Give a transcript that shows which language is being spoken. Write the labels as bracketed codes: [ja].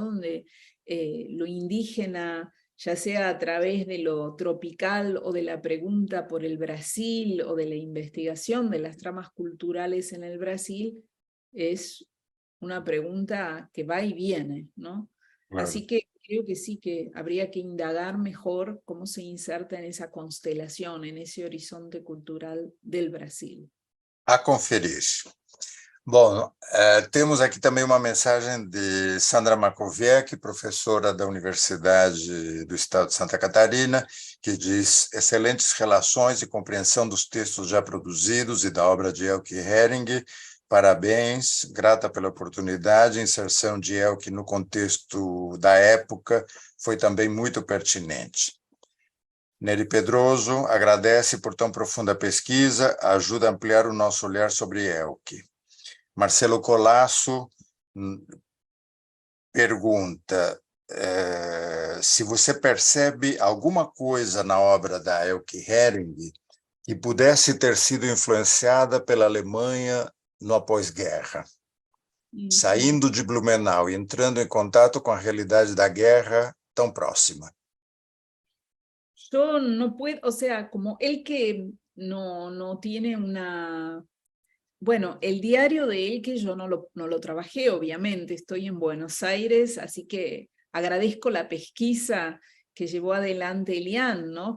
[es] Donde lo indígena, ya sea a través de lo tropical o de la pregunta por el Brasil o de la investigación de las tramas culturales en el Brasil, es una pregunta que va y viene, ¿no? Claro. Así que creo que sí que habría que indagar mejor cómo se inserta en esa constelación, en ese horizonte cultural del Brasil. [pt] A conferir. Bom, temos aqui também uma mensagem de Sandra Makowiecki, professora da Universidade do Estado de Santa Catarina, que diz: excelentes relações e compreensão dos textos já produzidos e da obra de Elke Hering. Parabéns, grata pela oportunidade. A inserção de Elke no contexto da época foi também muito pertinente. Nery Pedroso agradece por tão profunda pesquisa, ajuda a ampliar o nosso olhar sobre Elke. Marcelo Colasso pergunta se você percebe alguma coisa na obra da Elke Hering que pudesse ter sido influenciada pela Alemanha no após-guerra, saindo de Blumenau e entrando em contato com a realidade da guerra tão próxima. [es] Yo no puedo, o sea, como Elke no tiene una... Bueno, el diario de Elke yo no lo trabajé, obviamente, estoy en Buenos Aires, así que agradezco la pesquisa que llevó adelante Elian, ¿no?